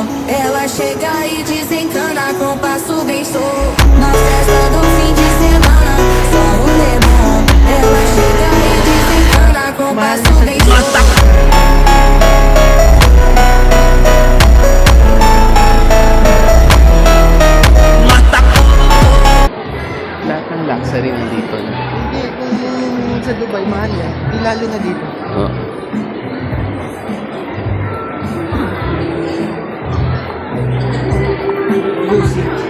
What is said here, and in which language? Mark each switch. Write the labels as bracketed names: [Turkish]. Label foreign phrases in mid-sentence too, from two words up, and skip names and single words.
[Portuguese] Ela chega e desencana com passo bem show. Na festa do fim de semana, só rolê bom. Ela chega e desencana com passo bem show. [Filipino] Lahat ng luxury nandito na. Hindi, kung sa Dubai, mahal yan. Di lalo na dito. Oh. Lucy.